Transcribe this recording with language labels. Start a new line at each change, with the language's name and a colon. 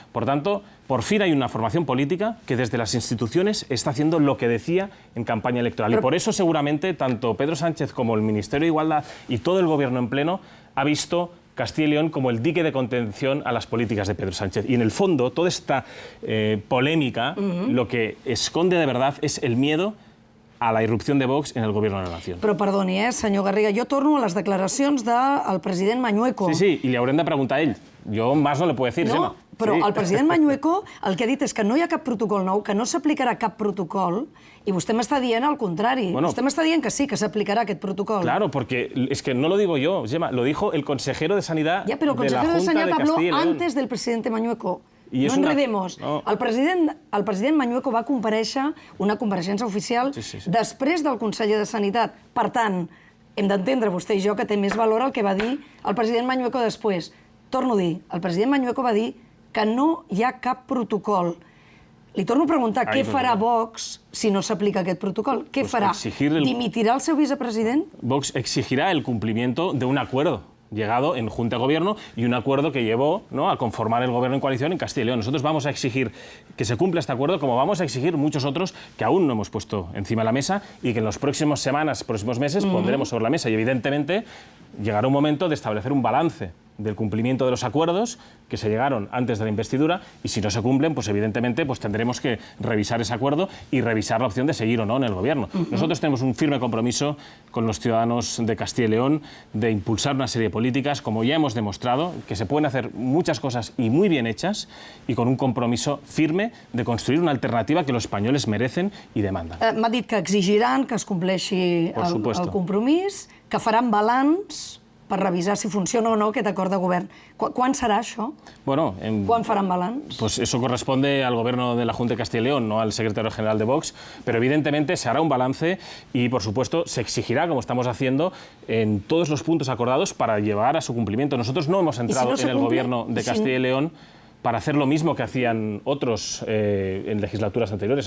Spanish: Por tanto, por fin hay una formación política que desde las instituciones está haciendo lo que decía en campaña electoral. Y por eso seguramente tanto Pedro Sánchez como el Ministerio de Igualdad y todo el Gobierno en pleno ha visto Castilla y León como el dique de contención a las políticas de Pedro Sánchez. Y en el fondo, toda esta polémica, lo que esconde de verdad es el miedo a la irrupció de Vox en el Gobierno de la Nación.
Catalan: Però perdoni, senyor Garriga, jo torno a les declaracions del president Mañueco. Sí, sí, i li haurem de preguntar a ell.
Spanish: Jo más no le puedo decir, Gemma.
Catalan: No, però el president Mañueco el que ha dit és que no hi ha cap protocol nou, que no s'aplicarà cap protocol, i vostè m'està dient el contrari. Vostè m'està dient que sí, que s'aplicarà aquest protocol.
Spanish: Claro, porque es que no lo digo yo, Gemma, lo dijo el consejero de Sanidad de la Junta de Castilla y León. Ya, pero el consejero de Sanidad habló antes del presidente Mañueco. No enredemos.
Catalan: El president Mañueco va comparèixer una compareixença oficial després del conseller de Sanitat. Per tant, hem d'entendre vostè i jo que té més valor el que va dir el president Mañueco després. Torno a dir, el president Mañueco va dir que no hi ha cap protocol. Li torno a preguntar, què farà Vox si no s'aplica aquest protocol? Què farà? Dimitirà el seu vicepresident?
Spanish: Vox exigirá el cumplimiento de un acuerdo llegado en Junta de Gobierno y un acuerdo que llevó, ¿no?, a conformar el gobierno en coalición en Castilla y León. Nosotros vamos a exigir que se cumpla este acuerdo, como vamos a exigir muchos otros que aún no hemos puesto encima de la mesa y que en las próximas semanas, próximos meses pondremos sobre la mesa. Y evidentemente llegará un momento de establecer un balance del cumplimiento de los acuerdos que se llegaron antes de la investidura, y si no se cumplen, pues evidentemente tendremos que revisar ese acuerdo y revisar la opción de seguir o no en el gobierno. Nosotros tenemos un firme compromiso con los ciudadanos de Castilla y León de impulsar una serie de políticas, como ya hemos demostrado, que se pueden hacer muchas cosas y muy bien hechas, y con un compromiso firme de construir una alternativa que los españoles merecen y demandan.
Catalan: M'ha dit que exigiran que es compleixi el compromís, que faran balanç per revisar si funciona o no aquest acord de govern. Quan serà això?
Spanish: Bueno,
Catalan: ¿Quan faran balanç?
Spanish: Pues eso corresponde al gobierno de la Junta de Castilla y León, no al secretario general de Vox, pero evidentemente se hará un balance y, por supuesto, se exigirá, como estamos haciendo, en todos los puntos acordados para llevar a su cumplimiento. Nosotros no hemos entrado en el gobierno de Castilla y León para hacer lo mismo que hacían otros en legislaturas anteriores.